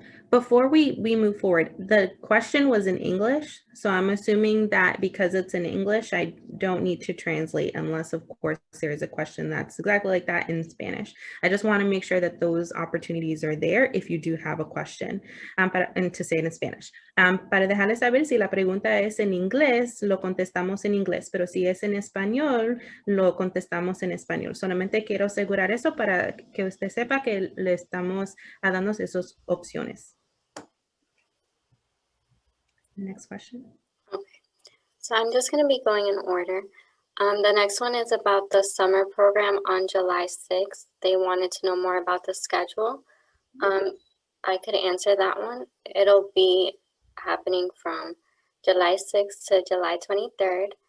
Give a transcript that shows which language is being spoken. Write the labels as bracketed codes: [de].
[en] Before we move forward, the question was in English, so I'm assuming that because it's in English, I don't need to translate unless, of course, there is a question that's exactly like that in Spanish. I just want to make sure that those opportunities are there if you do have a question, and to say it in Spanish. [es] Para dejarles saber, si la pregunta es en inglés, lo contestamos en inglés, pero si es en español, lo contestamos en español. Solamente quiero asegurar eso para que usted sepa que le estamos dando esas opciones. [en] Next question. Okay, so I'm just going to be going in order. The next one is about the summer program on July 6th. They wanted to know more about the schedule. I could answer that one. It'll be happening from July 6th to July 23rd.